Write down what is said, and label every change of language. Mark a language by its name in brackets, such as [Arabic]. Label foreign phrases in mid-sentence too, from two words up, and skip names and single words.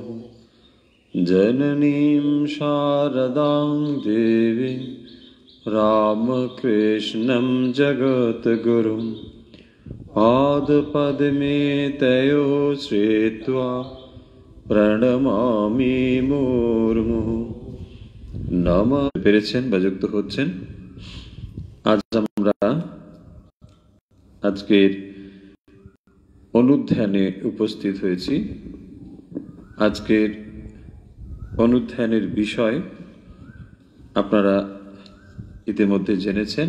[Sanskrit] जननीं शारदां देवीं रामकृष्णं जगद्गुरुं पादपद्मे तयो श्रित्वा प्रणमामि मुर्मुः। [Bangla] नमः। পেরেছেন বা যুক্ত হচ্ছেন। আজ আমরা আজকের অনুধ্যানে উপস্থিত হয়েছি। আজকের অনুধ্যানের বিষয় আপনারা ইতিমধ্যে জেনেছেন।